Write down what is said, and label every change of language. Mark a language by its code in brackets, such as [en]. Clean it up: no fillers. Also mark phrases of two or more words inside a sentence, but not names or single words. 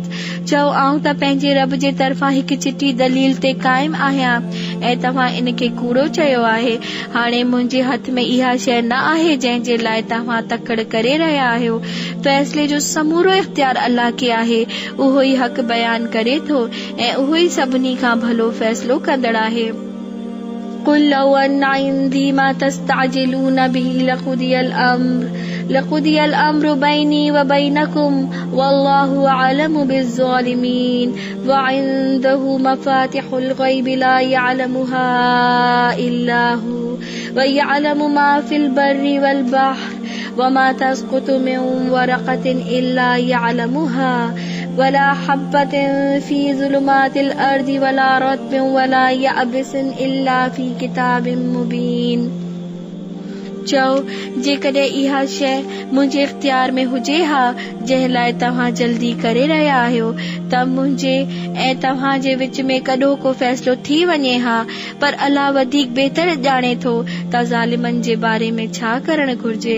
[sd] चओ आऊं त पंहिंजे रब जे तरफ़ां हिकु चिटी दलील ते क़ाइम आहियां ऐं तव्हां इनखे कूड़ो चयो आहे। हाणे मुंहिंजे हथ में इहा शइ न आहे जंहिंजे लाइ तव्हां तकड़ करे रहिया आहियो। फैसले जो समूरो इख्तियार अल्लाह खे आहे, उहो ई हक़ बयान करे थो ऐं उहो ई सभिनी खां भलो फैसलो कंदड़ आहे। [ar] قل لو أن عندي ما تستعجلون به لقضي الأمر بيني وبينكم والله أعلم بالظالمين وعنده مفاتح الغيب لا يعلمها إلا هو ويعلم ما في البر والبحر وما تسقط من ورقة إلا يعلمها ولا حبة في ظلمات الأرض ولا رطب ولا يابس إلا في كتاب مبين. [sd] चओ जेकॾहिं इहा शइ मुंहिंजे इख्तियार में हुजे हा जंहिं लाइ तव्हां जल्दी करे रहिया आहियो त मुंहिंजे ऐं तव्हांजे विच में कॾो को फ़ैसिलो थी वञे हा, पर अल्लाह वधीक बहितर ॼाणे थो त ज़ालिमनि जे बारे में छा करणु घुर्जे।